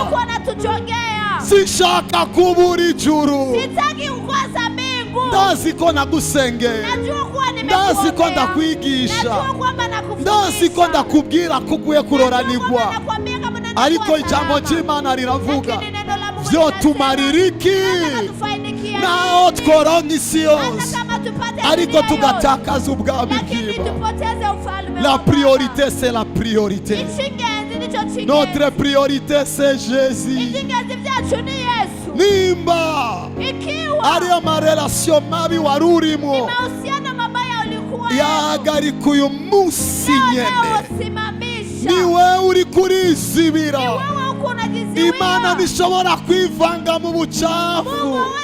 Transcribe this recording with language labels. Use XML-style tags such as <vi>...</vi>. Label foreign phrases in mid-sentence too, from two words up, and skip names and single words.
<rn>Sinshaka kubura ijuru, ndazi ko nagusengera, ndazi ko ndakwigisha, ndazi ko ndakubwira ko ugiye kuroranirwa, ariko ijambo ry'Imana riravuga vyotumarira iki naho tworonka isi yose ariko tugatakaza ubwami bw'Imana.</rn> <fr>La priorité c'est la priorité. Notre priorité c'est Jésus.</fr> <rn>Nimba ariyo marelation mabi wari urimo yahagarika uyu munsi nyene, niwe uri kurizibira. Imana nishobora kwivanga mu bucafu.</rn>